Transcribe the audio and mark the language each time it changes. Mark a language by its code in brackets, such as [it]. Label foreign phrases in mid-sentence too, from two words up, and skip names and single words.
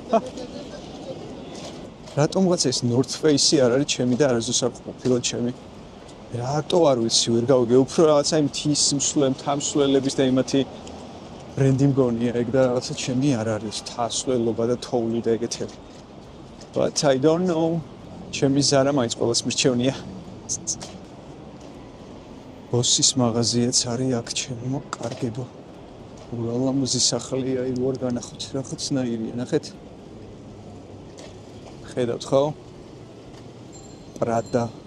[ka] რატომღაც ეს North Face-ი არ არის ჩემი და არასდროს არ ყოფილა ჩემი. რატო არ ვიცი, ვერ გავიგე, უფრო რაღაცა იმ თის თამსვლელების და იმათი ბრენდი მგონია ეგ და რაღაცა ჩემი არ არის თასვლელობა და თოვლი და ეგეთები. [en] But I don't know. [ka] ჩემი ზარა მაინც ყოველს მირჩევნია. ბოსის მაღაზიაც არის აქ ჩემო, კარგებო. ულალამაზი სახლია, ვარ განახოთ, რაღაცნაირია, ნახეთ. ხედავთ ხო? Prada.